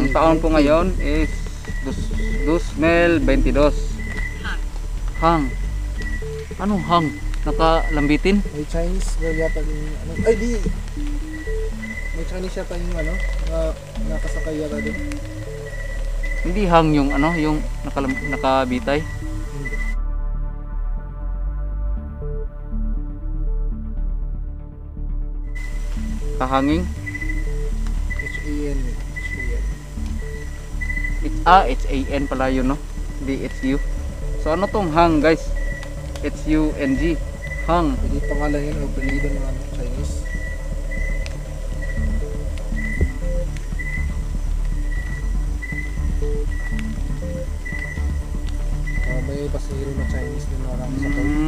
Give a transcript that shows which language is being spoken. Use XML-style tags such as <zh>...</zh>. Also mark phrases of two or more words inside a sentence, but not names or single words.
<tl>Ang taon po ngayon is 2022. Hang. Anong hang? Nakalambitin? May Chinese girl yata yung ano. Ay di! May Chinese yata yung ano. Nakasakay yata din. Hindi hang yung ano, yung nakabitay. Kahanging. H-A-N. H-A-N pala yun, no? Hindi H-U. So ano tong hang, guys? H-U-N-G. Hang. Hindi pangalan yun o apelido ng ano, Chinese. May pasahero na Chinese din na nakasakay.</tl>